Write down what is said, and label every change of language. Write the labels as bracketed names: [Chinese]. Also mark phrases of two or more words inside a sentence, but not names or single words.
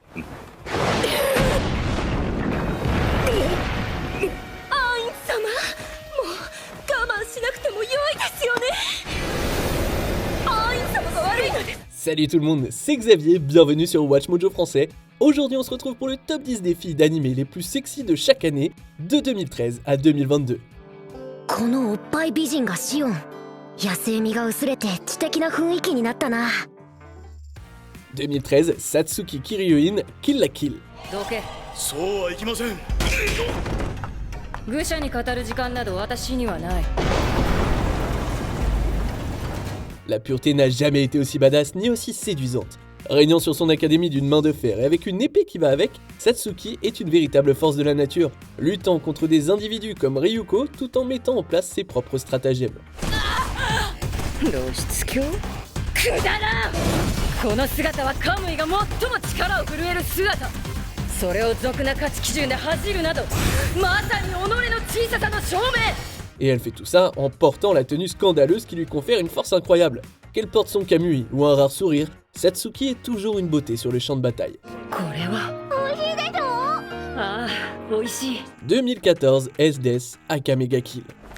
[French] Salut tout le monde, c'est Xavier, bienvenue sur Watch Mojo français. Aujourd'hui on se retrouve pour le top 10 des filles d'animé les plus sexy de chaque année, de 2013 à 2022. [Japanese] このおっぱい美人がシオン、野生味が薄れて知的な雰囲気になったな。 [French] 2013, Satsuki Kiryu-in, Kill la Kill. [Japanese] どけ。そうはいきません。愚者に語る時間など私にはない。 [French] La pureté n'a jamais été aussi badass ni aussi séduisante. Régnant sur son académie d'une main de fer et avec une épée qui va avec, Satsuki est une véritable force de la nature, luttant contre des individus comme Ryuko tout en mettant en place ses propres stratagèmes. [Japanese] 露出狂？くだらん！この姿はカムイが最も力を震える姿。それを俗な価値基準で恥じるなど、まさに己の小ささの証明。 [French] Et elle fait tout ça en portant la tenue scandaleuse qui lui confère une force incroyable. Qu'elle porte son kamui ou un rare sourire, Satsuki est toujours une beauté sur le champ de bataille. 2014, SDS, Akame ga Kill.